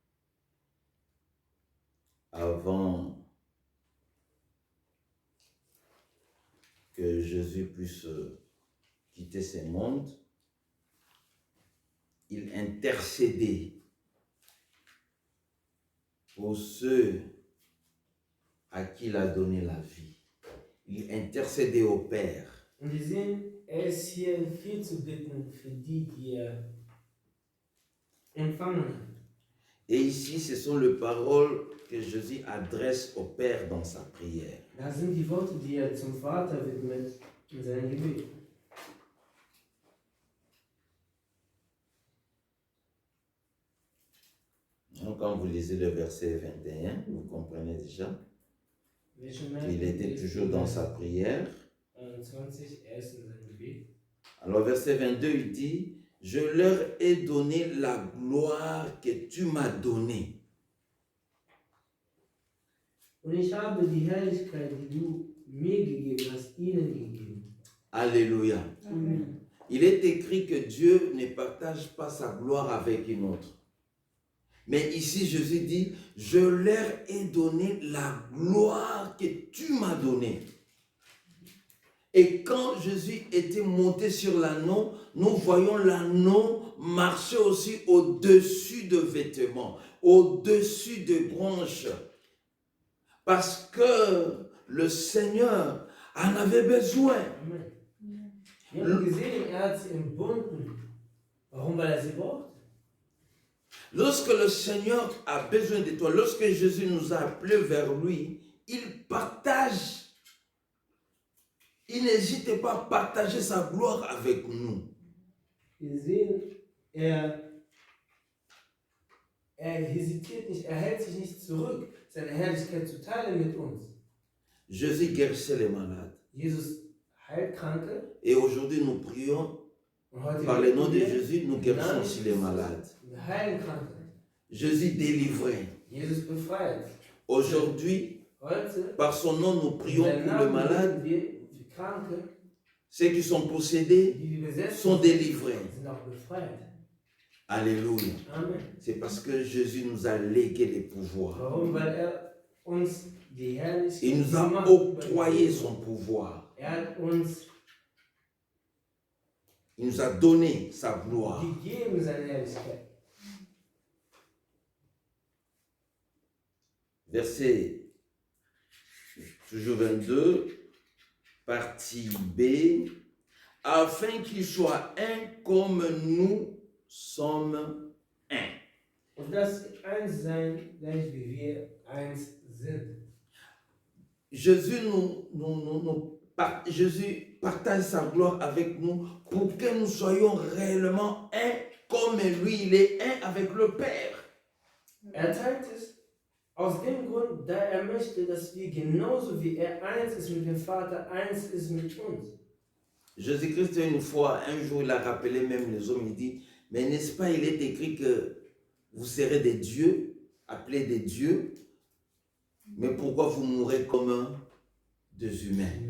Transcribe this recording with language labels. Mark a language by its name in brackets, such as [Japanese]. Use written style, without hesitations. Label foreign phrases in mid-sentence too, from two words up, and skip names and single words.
[French] avant que Jésus puisse quitter ce monde, il intercédait pour ceux à qui il a donné la vie. Il intercédait au Père. [German] Und wir sehen, ist hier viel zu bitten für die er empfangen hat. [French] Et ici, ce sont les paroles que Jésus adresse au Père dans sa prière. [German] Da sind die Worte, die er zum Vater widmet in seinem Gebet. [French] Donc, quand vous lisez le verset 21, vous comprenez déjà qu'il était toujours dans sa prière. 21, [German] er ist in seinem Gebet. [French] Alors, verset 22, il dit, « Je leur ai donné la gloire que tu m'as donnée. » [German] Und ich habe die Herrlichkeit, die du mir gegeben hast, ihnen gegeben. [French] Alléluia. Amen. Il est écrit que Dieu ne partage pas sa gloire avec une autre. Mais ici, Jésus dit, « Je leur ai donné la gloire que tu m'as donnée. » Et quand Jésus était monté sur l'anneau, nous voyons l'anneau marcher aussi au-dessus de vêtements, au-dessus des branches. Parce que le Seigneur en avait besoin. Amen. [German] Wir haben gesehen, er hat sie entbunden. Warum? Weil er sie braucht. [French] Lorsque le Seigneur a besoin de toi, lorsque Jésus nous a appelés vers lui, il partage. Il n'hésite pas à partager sa gloire avec nous. [German] Wir sehen, er hesitiert nicht, er hält sich nicht zurück, seine Herrlichkeit zu teilen mit uns. [French] Jésus guérissait les malades. [German] Jesus heilt Kranke. [French] Et aujourd'hui, nous prions [German] Und heute [French] par le nom de [German] wir [French] Jésus, nous [German] im [French] guérissons [German] Namen [French] aussi les [German] Jesus. [French] malades. [German] Wir heilen Kranke. [French] Jésus délivrait. [German] Jesus befreit. [French] Aujourd'hui, [German] Heute, [French] par son nom, nous prions [German] in seinem [French] pour les [German] Namen [French] malades. [German] beten wir für Kranke, [French] Ceux qui sont possédés [German] die besetzt [French] sont [German] sind, [French] délivrés. [German] sind auch befreit. [French] Alléluia. Amen. C'est parce que Jésus nous a légué les pouvoirs. [German] Warum? Weil er uns die Herrlichkeit [French] Il nous [German] die [French] a [German] Macht [French] octroyé [German] übergeben [French] son [German] hat. [French] pouvoir. [German] Er hat uns [French] Il nous a donné sa gloire. [German] gegeben seine Herrlichkeit. [French] Verset toujours 22, partie B, afin qu'il soit un comme nous sommes un. [German] Und dass sie eins sein, gleich wie wir eins sind. [French] Jésus, Jésus partage sa gloire avec nous pour que nous soyons réellement un comme lui, il est un avec le Père. [German] Er teilt es aus dem Grund, da er möchte, dass wir genauso wie er eins ist mit dem Vater, eins ist mit uns. [French] Jésus-Christ, une fois, un jour, il a rappelé même les hommes, il dit, mais n'est-ce pas, il est écrit que vous serez des dieux, appelés des dieux, mais pourquoi vous mourrez comme des humains?